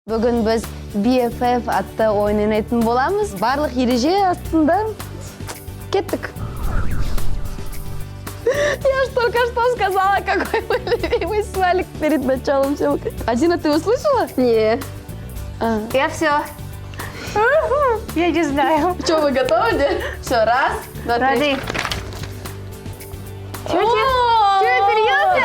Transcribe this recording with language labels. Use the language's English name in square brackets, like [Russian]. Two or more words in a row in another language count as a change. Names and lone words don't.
[Kazakh] Бүгін біз BFF атты ойын ойнайтын боламыз. Барлық ереже астында кеттік. [Russian] Я ж только что сказала, какой мой любимый смайлик перед началом всего. Адина, ты услышала? Не. Я все. Я не знаю. Что, вы готовы? Все, раз, два, три. Рады. Чё, серьезно?